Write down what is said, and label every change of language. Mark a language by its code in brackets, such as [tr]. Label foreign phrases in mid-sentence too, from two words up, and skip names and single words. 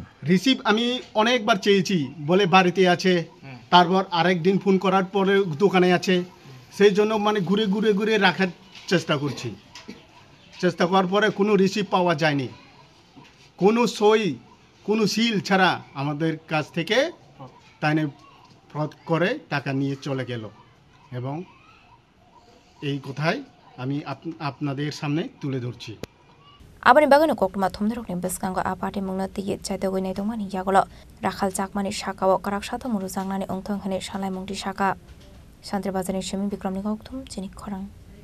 [bn] রিসিভ আমি অনেকবার চেয়েছি, বলে বাড়িতে আছে, তারপর আরেক দিন ফোন করার পরে দোকানে আছে, সেই জন্য মানে ঘুরে রাখার চেষ্টা করার পরে কোনো রিসিভ পাওয়া যায়নি, কোনো সই কোনো সিল ছাড়া আমাদের কাছ থেকে তাই ফ্রড করে টাকা নিয়ে চলে গেল। এবং এই কথাই আমি আপনাদের সামনে তুলে ধরছি। [trp] Abani bagano koktuma thumdrok ni beskango apati mungna tigi chaito goi naitongmani yagolo rakhal chakmani shakawo karak satho muru jangnani ongthong hane salai mungti shaka Santri Bazar ni Shemi Bikram ni Goktum Chinik Khorang